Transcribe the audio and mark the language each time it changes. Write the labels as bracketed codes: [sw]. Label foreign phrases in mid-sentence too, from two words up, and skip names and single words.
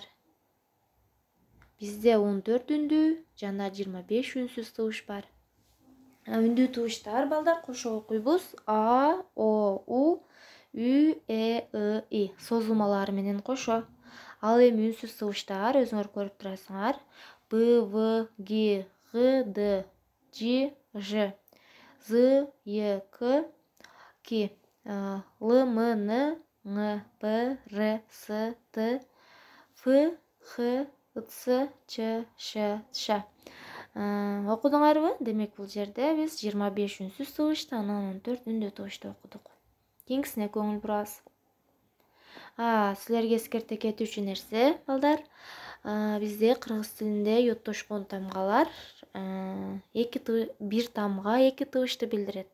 [ky] Бизде 14 үндүү жана 25 үнсүз тыбыш бар. Үндүү тыбыштар балдар кошо окуйбуз. А, О, У, Ү, Э, И, И созулмалары менен кошо. Ал эми үнсүз тыбыштар өзүңөр көрүп турасыңар. Б, В, Г, Г, Д, Ж, Ж, З, Е, К, К, Л, М, Н, Ң, П, Р, С, Т, Ф, Х, Ц, Ч, Ш, Ш. Окудуңарбы? Демек, бул жерде биз 25 үнсүз тыбышты, анан 14 үндүү тыбышты окудук. Кийинкисине көңүл бурабыз. Силерге эскерте кетүүчү нерсе, балдар, бизде кыргыз тилинде йоттошкон тамгалар бир тамга эки тыбышты билдирет.